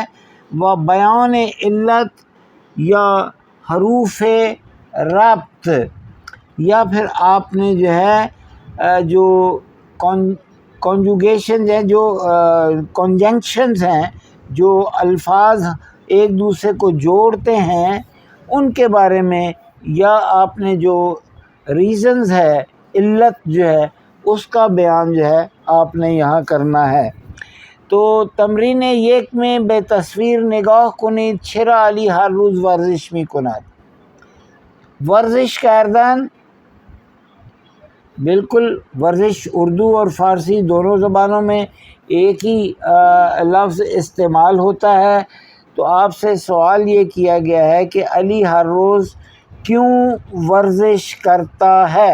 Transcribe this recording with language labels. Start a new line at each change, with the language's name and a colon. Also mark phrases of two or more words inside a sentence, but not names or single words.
Urdu: وہ بیان علت یا حروف ربط یا پھر آپ نے جو ہے جو کنجوگیشنز ہیں، جو کنجنکشنز ہیں، جو الفاظ ایک دوسرے کو جوڑتے ہیں ان کے بارے میں، یا آپ نے جو ریزنز ہے، علت جو ہے اس کا بیان جو ہے آپ نے یہاں کرنا ہے۔ تو تمرین یک میں
Persian: بے تصویر نگاہ کنید چرا علی ہر روز ورزش می کند۔ ورزش کردن،
Urdu: بالکل ورزش اردو اور فارسی دونوں زبانوں میں ایک ہی لفظ استعمال ہوتا ہے۔ تو آپ سے سوال یہ کیا گیا ہے کہ علی ہر روز کیوں ورزش کرتا ہے؟